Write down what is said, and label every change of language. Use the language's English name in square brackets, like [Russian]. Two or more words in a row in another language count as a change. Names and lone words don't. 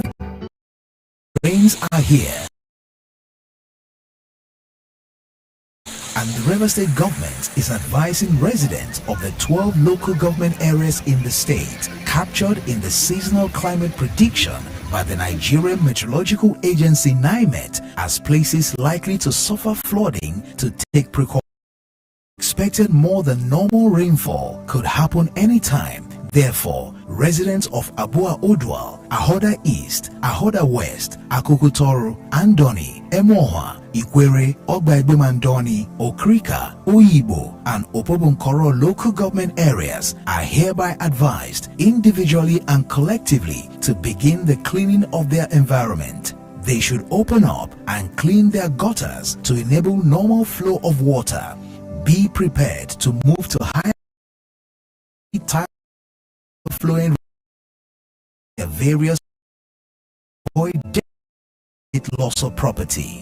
[English] Rains are here, and the River State government is advising residents of the 12 local government areas in the state captured in the seasonal climate prediction by the Nigerian Meteorological Agency NIMET as places likely to suffer flooding to take precautions. Expected more than normal rainfall could happen anytime. Therefore, residents of Abua Odwal, Ahoda East, Ahoda West, Akukutoro, Andoni, Emoha, Ikwere, Ogbaibimandoni, Okrika, Oyibo, and Opobunkoro local government areas are hereby advised individually and collectively to begin the cleaning of their environment. They should open up and clean their gutters to enable normal flow of water. Be prepared to move to higher flowing various avoid loss of property.